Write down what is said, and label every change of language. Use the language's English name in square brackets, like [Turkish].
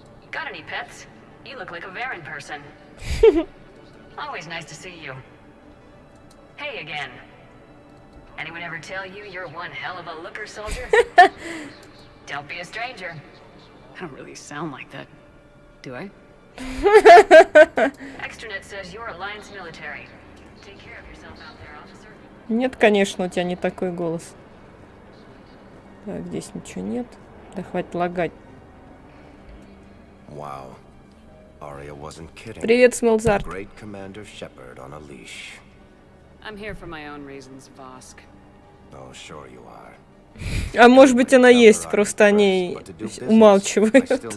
[English] Got any pets? You look like a Varen person. Always nice to see you. Hey again. Anyone ever tell you you're one hell of a looker, soldier? Don't be a stranger. I don't really sound like that, do I? Extranet says you're Alliance military. Take care of yourself out there, officer. [Russian] Нет, конечно, у тебя не такой голос. Так, здесь ничего нет. Да хватит лагать. [English] Wow. Aria wasn't kidding. [Russian] Привет, Смолзарт. [English] Great Commander Shepard on a leash. I'm here for my own reasons, Vosk. Oh, sure you are. [Russian] А может быть, она есть, просто о ней умалчивают.